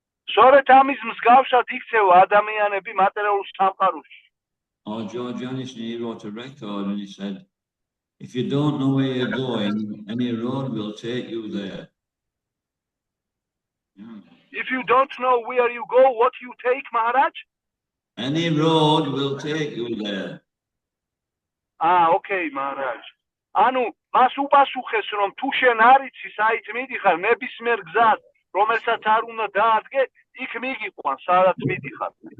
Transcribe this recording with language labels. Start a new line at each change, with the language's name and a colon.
Georgian: სწორედ ამის მსგავსად იქცევა ადამიანები მატერიალურ სამყაროში.
English: George Anderson, he wrote a record and he said, if you don't know where you're going, any road will take you there. Yeah. If you don't know where you go, what you take, Maharaj? Any road will take you there. Okay, Maharaj.
Georgian: ანუ მას უპასუხეს, რომ თუ შენ არ იცი საით მიდიხარ, ნებისმიერ გზას, რომელსაც არ უნდა დაადგე, იქ მიგიყვან, სადაც მიდიხარ.